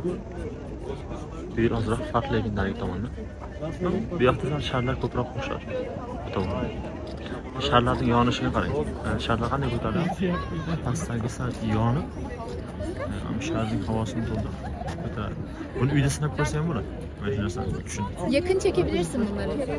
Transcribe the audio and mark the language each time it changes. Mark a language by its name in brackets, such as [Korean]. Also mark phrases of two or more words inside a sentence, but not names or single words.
[Uzbek] Bu yer ozroq farqli lekin narigi tomonda. Bu yoqda sharlar ko'proq qo'shar. Bu tomon. Sharlarning yonishiga qarang. Sharlar qanday ko'tariladi? Pastdagi sar yonib, sharning havosini to'ldirib ko'taradi. Buni uyda sinab ko'rsam bo'ladi. Mana shu narsani tushun. [Turkish] Yakın çekebilirsin bunları.